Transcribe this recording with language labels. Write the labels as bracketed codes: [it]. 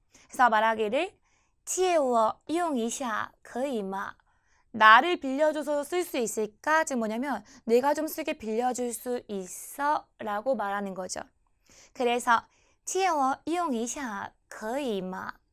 [ko] 그래서 말하기를 [zh] 借我用一下可以吗? [ko] 나를 빌려줘서 쓸 수 있을까? 즉 뭐냐면 내가 좀 쓰게 빌려줄 수 있어? 라고 말하는 거죠. 그래서 [zh] 借我用一下可以吗?